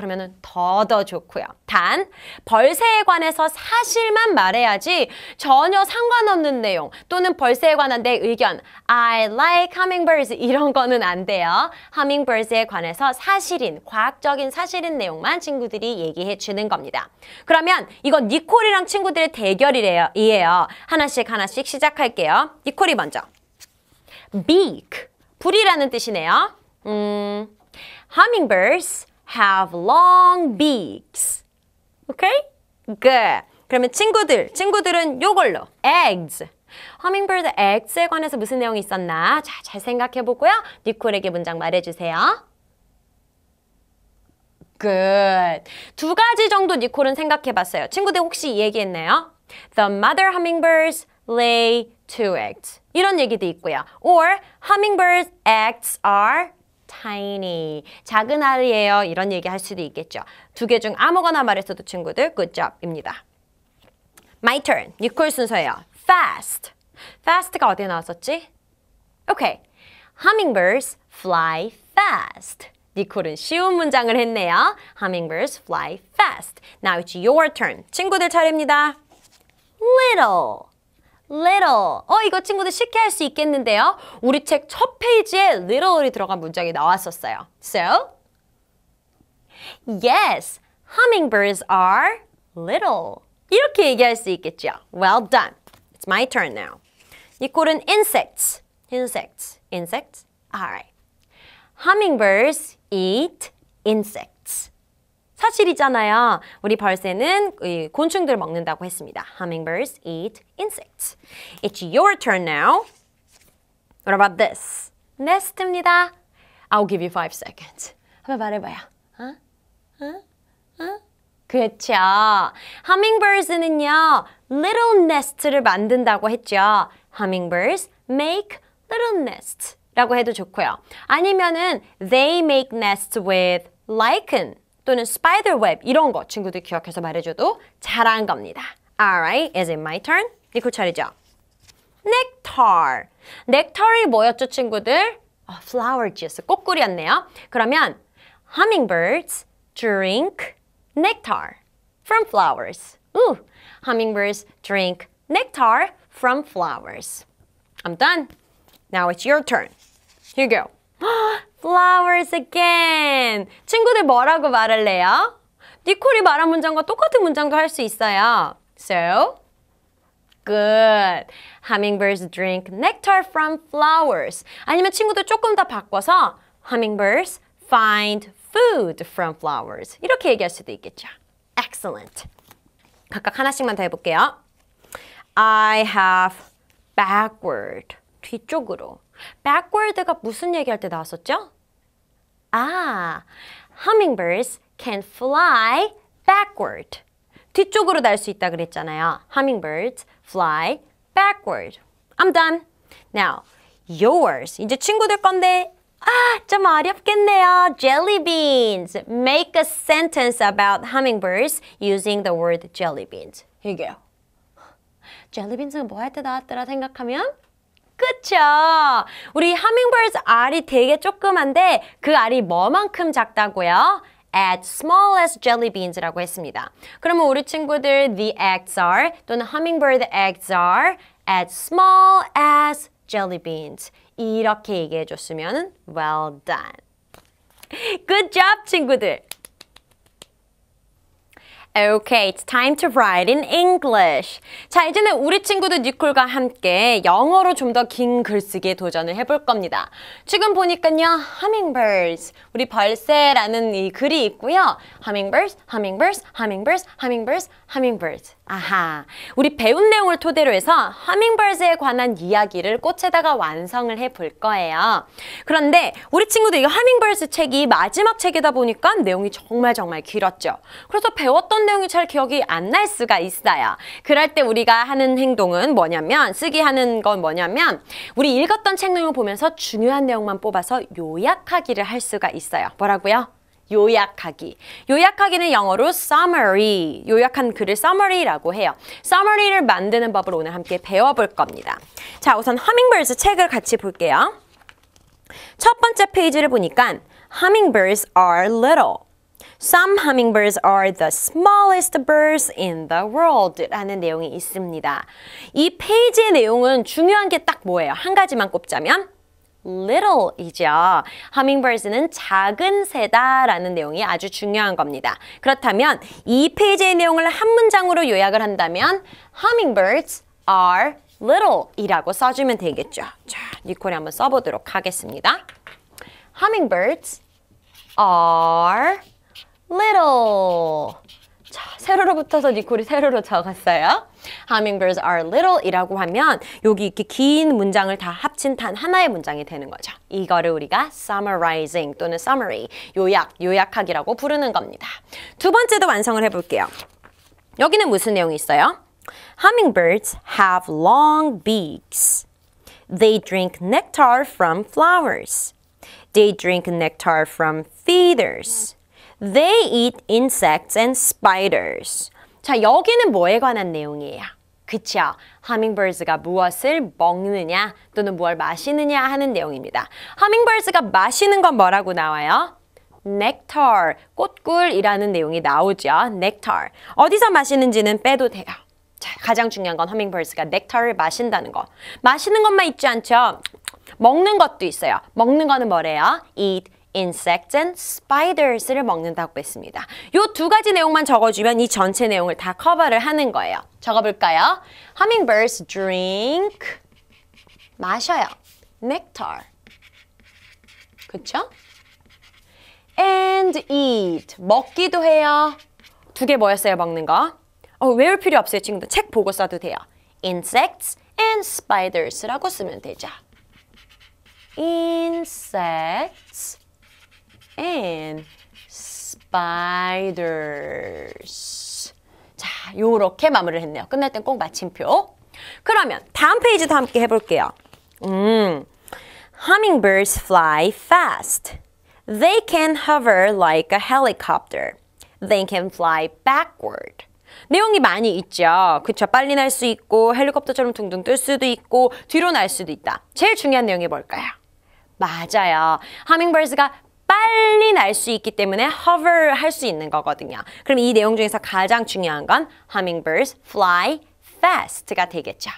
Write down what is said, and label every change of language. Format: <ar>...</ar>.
<ko>그러면 더 좋고요. 단, 벌새에 관해서 사실만 말해야지 전혀 상관없는 내용 또는 벌새에 관한 내 의견</ko> <en>I like hummingbirds</en> <ko>이런 거는 안 돼요. Hummingbirds에 관해서 사실인, 과학적인 사실인 내용만 친구들이 얘기해 주는 겁니다. 그러면 이건 니콜이랑 친구들의 대결이에요. 하나씩 시작할게요. 니콜이 먼저. Beak, 불이라는 뜻이네요.</ko> <en>Hummingbirds have long beaks. 오케이? Good.</en> <ko>그러면 친구들은 요걸로 eggs.</ko> <en>Hummingbird eggs</en> <ko>에 관해서 무슨 내용이 있었나? 자, 잘 생각해 보고요. 니콜에게 문장 말해주세요.</ko> <en>Good.</en> <ko>2가지 정도 니콜은 생각해 봤어요. 친구들 혹시 이 얘기했나요?</ko> <en>The mother hummingbirds lay 2 eggs.</en> <ko>이런 얘기도 있고요.</ko> <en>Or hummingbirds eggs are tiny.</en> <ko>작은 알이에요. 이런 얘기 할 수도 있겠죠. 2개 중 아무거나 말했어도 친구들</ko> <en>good job</en> <ko>입니다.</ko> <en>My turn.</en> <ko>니콜 순서예요.</ko> <en>Fast.</en> <ko>Fast가 어디에 나왔었지?</ko> <en>오케이. Hummingbirds fly fast.</en> <ko>니콜은 쉬운 문장을 했네요.</ko> <en>Hummingbirds fly fast. Now it's your turn.</en> <ko>친구들 차례입니다.</ko> <en>Little. Little.</en> <ko>이거 친구들 쉽게 할 수 있겠는데요. 우리 책 첫 페이지에 little이 들어간 문장이 나왔었어요.</ko> <en>So, yes, hummingbirds are little.</en> <ko>이렇게 얘기할 수 있겠죠.</ko> <en>Well done. It's my turn now.</en> <ko>니콜은 insects.</ko> <en>Alright. Hummingbirds eat insects.</en> <ko>사실이잖아요. 우리 벌새는 곤충들 먹는다고 했습니다.</ko> <en>Hummingbirds eat insects. It's your turn now. What about this? Nest입니다. I'll give you 5 seconds.</en> <ko>한번 말해봐요. 그렇죠. Hummingbirds는요, little nest를 만든다고 했죠.</ko> <en>Hummingbirds make little nests</en> <ko>라고 해도 좋고요. 아니면은</ko> <en>they make nests with lichen</en> <ko>또는 spider web 이런 거 친구들 기억해서 말해줘도 잘한 겁니다.</ko> <en>Alright, is it my turn?</en> <ko>니콜 차례죠.</ko> <en>Nectar.</en> <ko>넥타르이 뭐였죠, 친구들?</ko> <en>flower juice,</en> <ko>꽃꿀이었네요. 그러면</ko> <en>hummingbirds drink nectar from flowers. Hummingbirds drink nectar from flowers. I'm done. Now it's your turn. Here you go. Flowers again.</en> <ko>친구들 뭐라고 말할래요? 니콜이 말한 문장과 똑같은 문장도 할 수 있어요.</ko> <en>So, good. Hummingbirds drink nectar from flowers.</en> <ko>아니면 친구들 조금 더 바꿔서</ko> <en>Hummingbirds find food from flowers.</en> <ko>이렇게 얘기할 수도 있겠죠.</ko> <en>Excellent.</en> <ko>각각 하나씩만 더 해볼게요.</ko> <en>I have backward.</en> <ko>뒤쪽으로. backward가 무슨 얘기할 때 나왔었죠?</ko> <en>Hummingbirds can fly backward.</en> <ko>뒤쪽으로 날 수 있다 그랬잖아요.</ko> <en>Hummingbirds fly backward. I'm done. Now, yours.</en> <ko>이제 친구들 건데 좀 어렵겠네요.</ko> <en>Jelly beans. Make a sentence about hummingbirds using the word jelly beans. Here you go.</en> <ko>jelly beans는 뭐 할 때 나왔더라 생각하면 그쵸? 우리 hummingbirds 알이 되게 조그만데 그 알이 뭐만큼 작다고요?</ko> <en>As small as jelly beans</en> <ko>라고 했습니다. 그러면 우리 친구들</ko> <en>the eggs are</en> <ko>또는</ko> <en>hummingbird eggs are as small as jelly beans.</en> <ko>이렇게 얘기해 줬으면</ko> <en>well done. Good job, 친구들. Okay, it's time to write in English.</en> <ko>자, 이제는 우리 친구들 니콜과 함께 영어로 좀 더 긴 글쓰기에 도전을 해볼 겁니다. 지금 보니까요, hummingbirds, 우리 벌새라는 이 글이 있고요. hummingbirds, hummingbirds, hummingbirds, hummingbirds, hummingbirds. 아하, 우리 배운 내용을 토대로 해서 허밍버드에 관한 이야기를 꽃에다가 완성을 해볼 거예요. 그런데 우리 친구들 이거 허밍버드 책이 마지막 책이다 보니까 내용이 정말 길었죠. 그래서 배웠던 내용이 잘 기억이 안 날 수가 있어요. 그럴 때 우리가 하는 행동은 뭐냐면, 쓰기 하는 건 뭐냐면 우리 읽었던 책 내용을 보면서 중요한 내용만 뽑아서 요약하기를 할 수가 있어요. 뭐라고요? 요약하기. 요약하기는 영어로 summary. 요약한 글을 summary라고 해요. summary를 만드는 법을 오늘 함께 배워볼 겁니다. 자, 우선 hummingbirds 책을 같이 볼게요. 첫 번째 페이지를 보니까</ko> <en>hummingbirds are little. Some hummingbirds are the smallest birds in the world</en> <ko>라는 내용이 있습니다. 이 페이지의 내용은 중요한 게 딱 뭐예요? 한 가지만 꼽자면 little이죠. hummingbirds는 작은 새다라는 내용이 아주 중요한 겁니다. 그렇다면 이 페이지의 내용을 한 문장으로 요약을 한다면</ko> <en>hummingbirds are little</en> <ko>이라고 써주면 되겠죠. 자, 니콜이 한번 써보도록 하겠습니다.</ko> <en>hummingbirds are little.</en> <ko>자, 세로로 붙어서 니콜이 세로로 적었어요.</ko> <en>Hummingbirds are little</en> <ko>이라고 하면 여기 이렇게 긴 문장을 다 합친 단 하나의 문장이 되는 거죠. 이거를 우리가 summarizing 또는 summary, 요약하기라고 부르는 겁니다. 두 번째도 완성을 해볼게요. 여기는 무슨 내용이 있어요?</ko> <en>Hummingbirds have long beaks. They drink nectar from flowers. They drink nectar from feathers. They eat insects and spiders.</en> <ko>자, 여기는 뭐에 관한 내용이에요? 그쵸? hummingbirds가 무엇을 먹느냐 또는 무엇을 마시느냐 하는 내용입니다. hummingbirds가 마시는 건 뭐라고 나와요? nectar, 꽃꿀이라는 내용이 나오죠.</ko> <en>nectar.</en> <ko>어디서 마시는지는 빼도 돼요. 자, 가장 중요한 건 hummingbirds가 nectar를 마신다는 거. 마시는 것만 있지 않죠? 먹는 것도 있어요. 먹는 거는 뭐래요? eat insects and spiders를 먹는다고 했습니다. 이 두 가지 내용만 적어주면 이 전체 내용을 다 커버를 하는 거예요. 적어볼까요?</ko> <en>Hummingbirds drink, 마셔요. nectar. 그쵸?</en> <ko>And eat, 먹기도 해요. 두 개 뭐였어요, 먹는 거? 외울 필요 없어요, 친구들. 책 보고 써도 돼요.</ko> <en>insects and spiders라고 쓰면 되죠. insects and spiders.</en> <ko>자, 요렇게 마무리를 했네요. 끝날 땐 꼭 마침표. 그러면 다음 페이지도 함께 해볼게요.</ko> <en>Hummingbirds fly fast. They can hover like a helicopter. They can fly backward.</en> <ko>내용이 많이 있죠. 그쵸? 빨리 날 수 있고 헬리콥터처럼 둥둥 뜰 수도 있고 뒤로 날 수도 있다. 제일 중요한 내용이 뭘까요? 맞아요. Hummingbirds가 빨리 날 수 있기 때문에 hover 할 수 있는 거거든요. 그럼 이 내용 중에서 가장 중요한 건</ko> <en>hummingbirds fly fast</en> <ko>가 되겠죠.</ko>